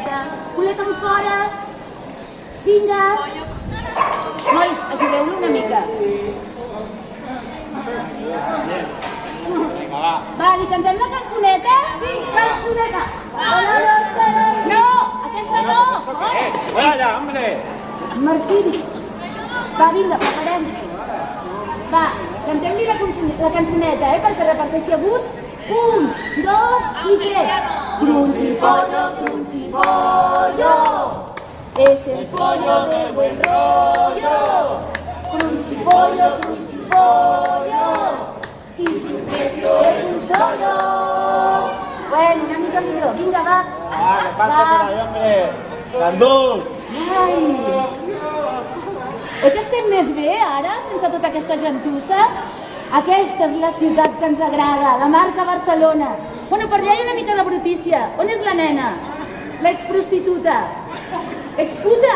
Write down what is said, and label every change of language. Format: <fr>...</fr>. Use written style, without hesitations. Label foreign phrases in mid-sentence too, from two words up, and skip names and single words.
<ca>Mou les aletes, coleta fora. Vinga! Nois, ajudeu-lo una mica. Va, li cantem la cançoneta? Sí, cançoneta. No, aquesta no!</ca> <es>Fuera allá, hombre!</es> <ca>Martí. Va, vinga, preparem. Va, cantem-li la cançoneta, perquè reparteixi a gust. 1, 2 i 3.</ca> <es>Cruncipollo, cruncipollo. Es el pollo de buen rollo. Cruncipollo, cruncipollo. Y su precio es un chollo.</es> <ca>Bueno, una mica millor. Vinga, va.</ca> <es>Reparte por ahí, hombre!</es> <ca>Gandul! Ai! Oi que estem més bé ara, sense tota aquesta gentussa? Aquesta és la ciutat que ens agrada, la marca Barcelona. Bueno, per allà hi ha una mica de brutícia. On és la nena? L'exprostituta. Exputa?</ca>